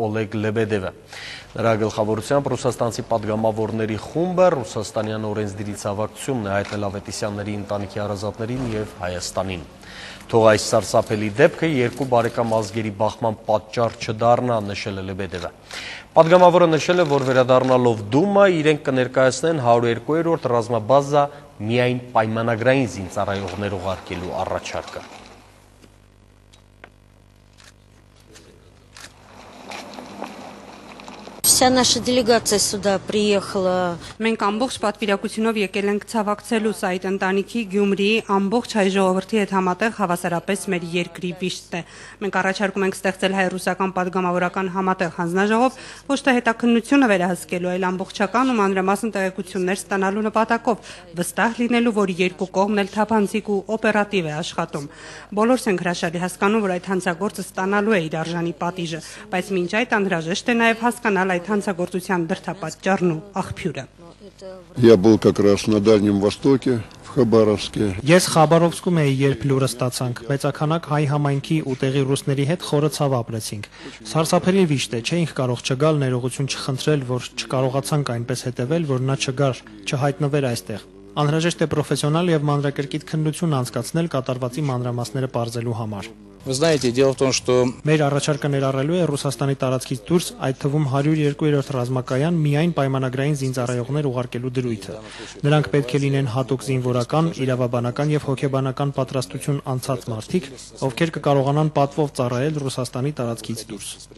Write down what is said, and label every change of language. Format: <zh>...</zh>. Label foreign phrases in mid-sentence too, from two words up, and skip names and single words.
<hy>Օլեգ Լեբեդևը։ Նրա գլխավորությամբ ռուսաստանցի պատգամավորների խումբը ռուսաստանյան օրենսդիրի ցավակցությունն է հայտնել Ավետիսյանների ընտանիքի հարազատներին եւ Հայաստանին։ Թող այս սարսափելի դեպքը երկու բարեկամ ազգերի բախման պատճառ չդառնա, նշել է Լեբեդևը։ Պատգամավորը նշել է, որ վերադառնալով Դումա իրենք կներկայացնեն 102-րդ ռազմաբազա միայն պայմանագրային զինծառայողներ ուղարկելու առաջարկը։</hy> <ru>Вся наша делегация сюда приехала.</ru> <hy>Մենք ամբողջ պատվիրակությունով եկել ենք ցավակցելու այդ ընտանիքի Գյումրիի ամբողջ հայ ժողովրդի հետ համատեղ հավասարապես մեր երկրի վիշտն է։ Մենք առաջարկում ենք ստեղծել հայ-ռուսական պատգամավորական համատեղ հանձնաժողով, ոչ թե հետաքննությունը վերահսկելու, այլ ամբողջական ու մանրամասն տեղեկություններ ստանալու նպատակով, վստահ լինելու, որ երկու կողմն էլ թափանցիկ ու օպերատիվ է աշխատում։ Բոլորս ենք հրաշալի հասկանում, որ այդ հանցագործը ստանալու է իր արժանի պատիժը, բայց մինչ այդ անհրաժեշտ է նաև հասկանալ այդ հանցագործության դրդապատճառն ու աղբյուրը։</hy> <ru>Я был как раз на Дальнем Востоке, в Խաբարովսկե։</ru> <hy>Ես Խաբարովսկում էի, երբ լուրը ստացանք, մեծականակ հայ համայնքի ու տեղի ռուսների հետ խորը ցավ ապրեցինք։ Սարսափելի վիշտ է, չէինք կարող չգալ, ներողություն չխնդրել, որ չկարողացանք այնպես հետևել, որ նա չգար, չհայտնվեր այստեղ։ Անհրաժեշտ է պրոֆեսիոնալ եւ մանրակրկիտ քննություն անցկացնել կատարվածի մանրամասները պարզելու համար։</hy> <ru>Вы знаете, дело в том, что</ru> <hy>Մեր առաջարկը ներառելու է Ռուսաստանի տարածքից դուրս, այդ թվում 102-րդ ռազմակայան միայն պայմանագրային զինծառայողներ ուղարկելու դրույթը։ Նրանք պետք է լինեն հատուկ զինվորական, իրավաբանական եւ հոգեբանական պատրաստություն անցած մարդիկ, ովքեր կկարողանան պատվով ծառայել Ռուսաստանի տարածքից դուրս։</hy>